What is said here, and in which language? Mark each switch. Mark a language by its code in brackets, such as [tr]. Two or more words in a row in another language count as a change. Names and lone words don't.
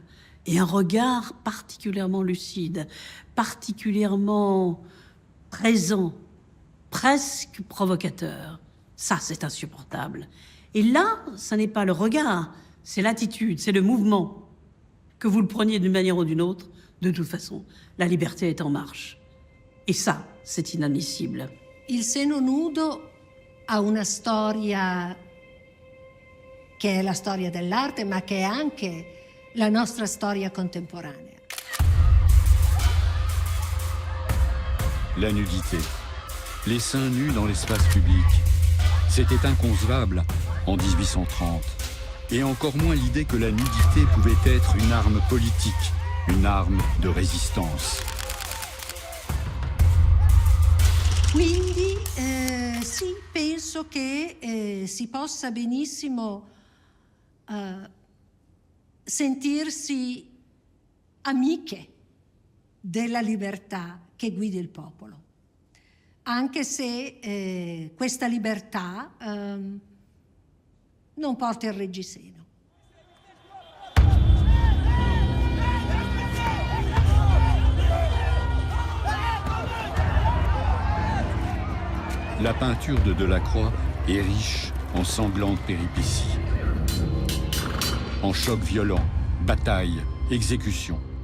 [fr] Et un regard particulièrement lucide, particulièrement présent, presque provocateur. Ça, c'est insupportable. Et là, ce n'est pas le regard, c'est l'attitude, c'est le mouvement. Que vous le preniez d'une manière ou d'une autre, de toute façon, la liberté est en marche. Et ça, c'est inadmissible. [it] Il seno nudo ha una storia che è la storia dell'arte, ma che è anche la nostra storia contemporanea. [fr] La nudité. Les seins nus dans l'espace public. C'était inconcevable en 1830. Et encore moins l'idée que la nudité pouvait être une arme politique, une arme de résistance. [it] Quindi sì, penso che si possa benissimo sentirsi amiche della libertà che guida il popolo, anche se questa libertà non porta il reggiseno. [fr] La peinture de Delacroix est riche en sanglantes péripéties, en chocs violents, batailles, exécutions.